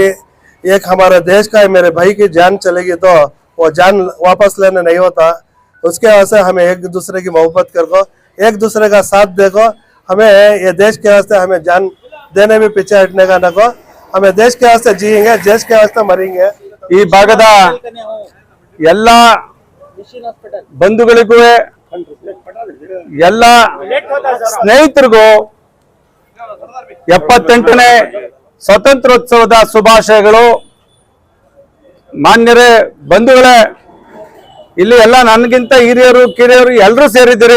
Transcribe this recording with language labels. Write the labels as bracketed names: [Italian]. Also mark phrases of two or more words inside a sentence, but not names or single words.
[Hindi] एक हमारे देश का मेरे भाई की जान चलेगी तो वो जान वापस लेने नहीं होता। उसके वास्ते हमें एक दूसरे की मोहब्बत करो, एक दूसरे का साथ देखो। हमें ये देश के वास्ते हमें जान देने भी पीछे हटने का नको। हमें देश के वास्ते जिएंगे, देश के वास्ते मरेंगे। [Kannada] ಈ ಭಾಗದ ಎಲ್ಲ ಬಂಧುಗಳಿಗೂ ಎಲ್ಲ ಸ್ನೇಹಿತರಿಗೂ 78ನೇ ಸ್ವಾತಂತ್ರ್ಯೋತ್ಸವದ ಶುಭಾಶಯಗಳು। ಮಾನ್ಯರೇ, ಬಂಧುಗಳೇ, ಇಲ್ಲಿ ಎಲ್ಲ ನನಗಿಂತ ಹಿರಿಯರು ಕಿರಿಯರು ಎಲ್ಲರೂ ಸೇರಿದ್ದೀರಿ।